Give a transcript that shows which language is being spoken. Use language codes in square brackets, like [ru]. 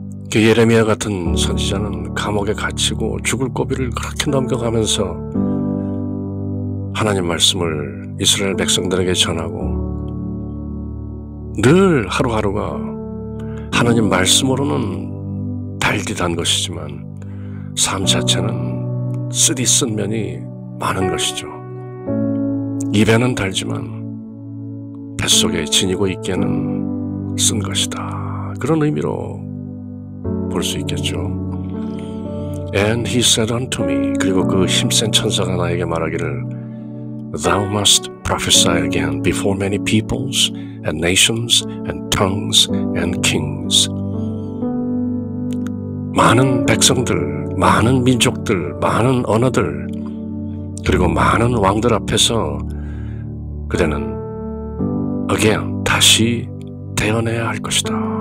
[ko] 그 예레미야 같은 선지자는 감옥에 갇히고 죽을 고비를 그렇게 넘겨가면서 하나님 말씀을 이스라엘 백성들에게 전하고 늘 하루하루가 하나님 말씀으로는 달디단 것이지만 삶 자체는 쓰디쓴 면이 많은 것이죠. 입에는 달지만 뱃속에 지니고 있게는 쓴 것이다. 그런 의미로 볼 수 있겠죠. [en] And he said unto me, [ko] 그리고 그 힘센 천사가 나에게 말하기를 [en] Thou must prophesy again before many peoples and nations and tongues and kings. [ko] 많은 백성들, 많은 민족들, 많은 언어들, 그리고 많은 왕들 앞에서 그대는 [en] again, [ko] 다시 대언해야 할 것이다.